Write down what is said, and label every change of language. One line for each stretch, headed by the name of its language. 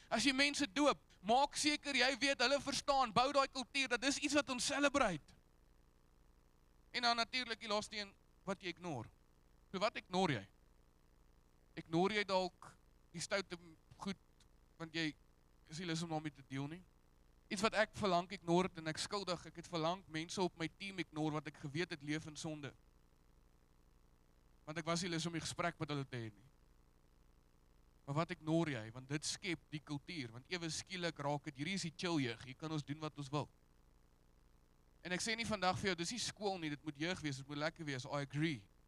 Afrikaans: As jy mense doop, maak seker jy weet, hulle verstaan, bou daai kultuur, dat dis iets wat ons celebrate. En dan natuurlik die laaste een, wat jy ignore. So wat ignore jy? Ignore jy dalk die stoute goed, want jy is nie lus om daarmee te deel nie. Iets wat ek verlang ignore het en ek skuldig, ek het verlang mense op my team ignore wat ek geweet het leef in sonde. Want ek was nie lus om die gesprek met hulle te hê nie. Maar wat ignore jy? Want dit skep die kultuur, want ewe skielik raak dit, hierdie is die chill jeug, hier kan ons doen wat ons wil. En ek sê nie vandag vir jou, dis nie skool nie, dit moet jeug wees, dit moet lekker wees,
English: I agree.